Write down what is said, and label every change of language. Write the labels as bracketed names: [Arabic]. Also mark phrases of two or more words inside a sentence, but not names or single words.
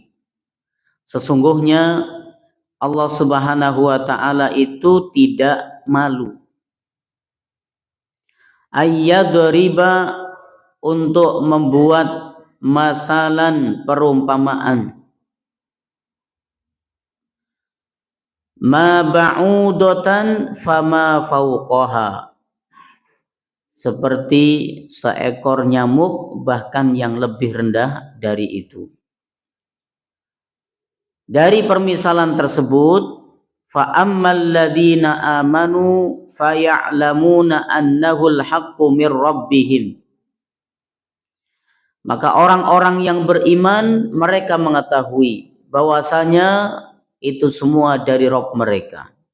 [Indonesian] Sesungguhnya Allah [Arabic] سبحانه وتعالى [Indonesian] itu tidak malu. Ayyadriba, untuk membuat masalan, perumpamaan. [Arabic] ما بعوضة فما فوقها, [Indonesian] seperti seekor nyamuk bahkan yang lebih rendah dari itu. Dari permisalan tersebut, [Arabic] فأما الذين آمنوا فيعلمون أنه الحق من ربهم, [Indonesian] maka orang-orang yang beriman mereka mengetahui bahwasanya itu semua dari Rabb mereka.